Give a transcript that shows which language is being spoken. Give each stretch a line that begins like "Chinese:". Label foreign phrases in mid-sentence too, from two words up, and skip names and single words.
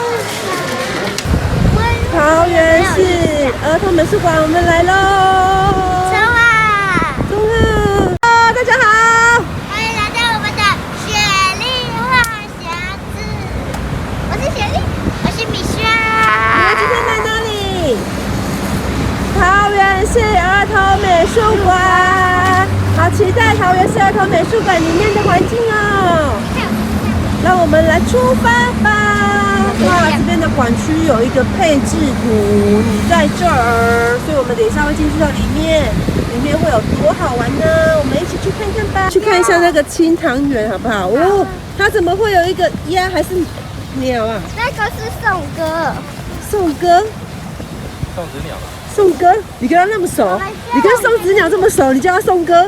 Chinese: 桃園市兒童美術館，我們來嘍！中啊！中啊！大家好，歡迎來到我們的雪莉話匣子。我是雪莉，我是米莎。你們今天來哪裡？桃園市兒童美術館，好期待桃園市兒童美術館裡面的環境哦！讓我們來出發吧！哇，這邊的館區有一個配置圖，你在這兒，所以我們等一下會進去到裡面會有多好玩呢？我們一起去看看吧！去看一下那個清湯圓好不好？哦，它怎麼會有一個鴨還是鳥啊？那個是宋哥。宋哥？送子鳥吧。宋哥，你跟他那麼熟，你跟送子鳥這麼熟，你叫他宋哥？